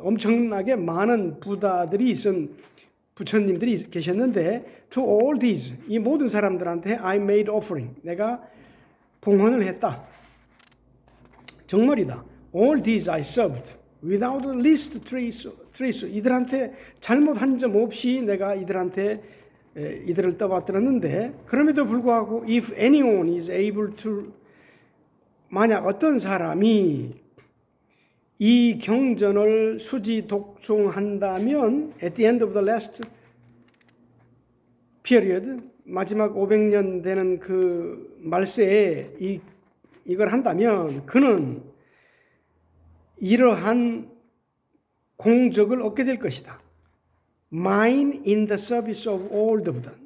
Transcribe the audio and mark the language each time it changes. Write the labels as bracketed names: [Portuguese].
[Korean] 엄청나게 많은 부다들이 부처님들이 계셨는데 [English] to all these, [Korean] 이 모든 사람들한테 [English] I made offering, [Korean] 내가 봉헌을 했다. 정말이다. [English] All these I served without the least trace. [Korean] 이들한테 잘못한 점 없이 내가 이들을 떠받들었는데 그럼에도 불구하고 [English] if anyone is able to, [Korean] 만약 어떤 사람이 이 경전을 수지 독송한다면 [English] at the end of the last [Korean] period, 마지막 500년 되는 그 말세에 이걸 한다면 그는 이러한 공적을 얻게 될 것이다. [English] Mine in the service of all the Buddha.